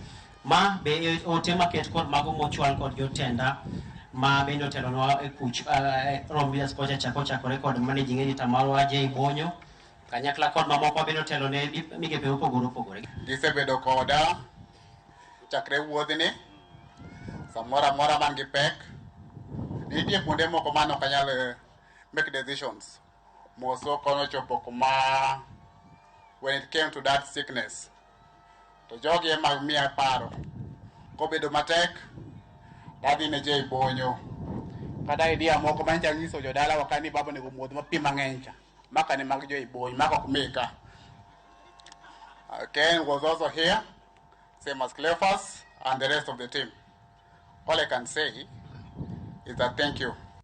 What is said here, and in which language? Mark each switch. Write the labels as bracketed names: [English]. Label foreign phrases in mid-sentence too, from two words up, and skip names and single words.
[Luo (Kenya and Tanzania)] Ma be ote maket kod mago mochwal kod jotenda ma bende otelonwa e kuch Ramogi Media Services chakore kod [English] managing editor [Luo (Kenya and Tanzania)] marwa Jay Bonyo kanyakla kod mamoko bende otelone migepe opogore. Gisebedo koda chakre wuodhni samora mora man gi pek. Nitie kuonde moko mano kanyal [English] make decisions. [Luo (Kenya and Tanzania)] Moso kono chopo kuma [English] when it came to that sickness. [Luo (Kenya and Tanzania)] To jogi ema miya paro. Kobedo matek dadi ne Jay Bonyo. Kada idea moko mancha nyiso jodala wakani babo ne gumuodho mapi mang'eny cha. Maka ne mag Jay Bonyo, maka kumeka. [English] Ken was also here, same as Cleophas and the rest of the team. All I can say is that thank you.